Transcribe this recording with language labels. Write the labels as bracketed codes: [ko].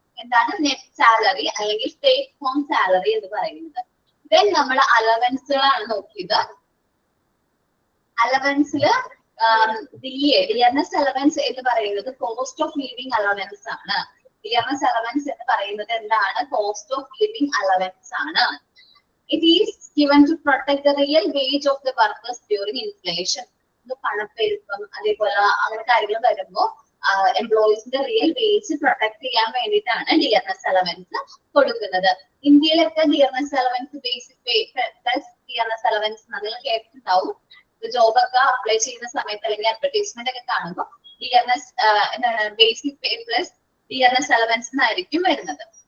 [ml] എന്താണ് net salary അല്ലെങ്കിൽ take home salary എന്ന് പറയുന്നത്? ദെൻ നമ്മൾ അലവൻസുകളാണ് നോക്കിയത്. അലവൻസില് ഡിയർനെസ് അലവൻസ് എന്ന് പറയുന്നത് കോസ്റ്റ് ഓഫ് ലിവിംഗ് അലവൻസ് ആണ്. ഡിയർനെസ് അലവൻസ് എന്ന് പറയുന്നത് എന്താണ്? കോസ്റ്റ് ഓഫ് ലിവിംഗ് അലവൻസ് ആണ്. [en] It is given to protect the real wage of the workers during inflation. [ml] പണപ്പെരുപ്പം അതേപോലെ അങ്ങനെ കാര്യങ്ങൾ വരുമ്പോൾ എംപ്ലോയീസിന്റെ റിയൽ വേജ് പ്രൊട്ടക്ട് ചെയ്യാൻ വേണ്ടിയിട്ടാണ് ഡിയർനെസ് അലവൻസ് കൊടുക്കുന്നത്. ഇന്ത്യയിലൊക്കെ dearness allowance, basic pay plus dearness allowance നിങ്ങൾ കേട്ടിട്ടുണ്ടാവും. ജോബൊക്കെ അപ്ലൈ ചെയ്യുന്ന സമയത്ത് അല്ലെങ്കിൽ അഡ്വർടൈസ്മെന്റ് ഒക്കെ കാണുമ്പോൾ ഡിയർനെസ് എന്താണ് basic pay plus dearness allowance എന്നായിരിക്കും വരുന്നത്.